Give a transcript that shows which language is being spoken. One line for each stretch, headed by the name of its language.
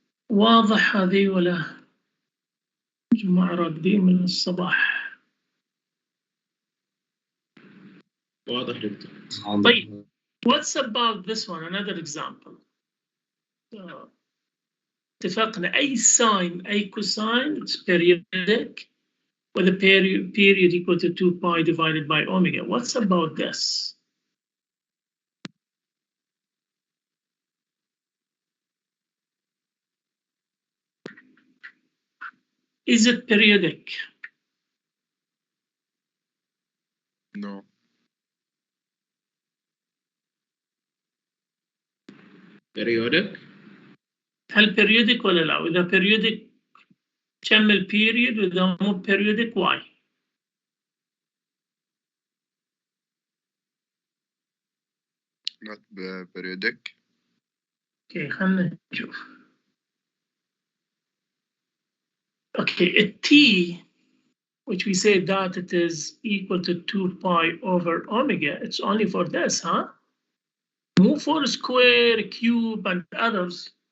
Arabic: واضح هذه ولا جماعة راقدين من الصباح؟ واضح دكتور. طيب,
English: what's about this one? Another example.
Arabic: اتفقنا
English: أي sine أي cosine, it's periodic with a period equal to 2 pi divided by omega. What's about this? Is it periodic? No. periodic.
Arabic: هل periodic ولا لا؟ إذا periodic كمل period وإذا مو periodic why؟
English: Not periodic. Okay,
Arabic: خلنا نشوف.
English: Okay, a t, which we say that it is equal to 2 pi over omega, it's only for this, huh? Move for square, cube, and others.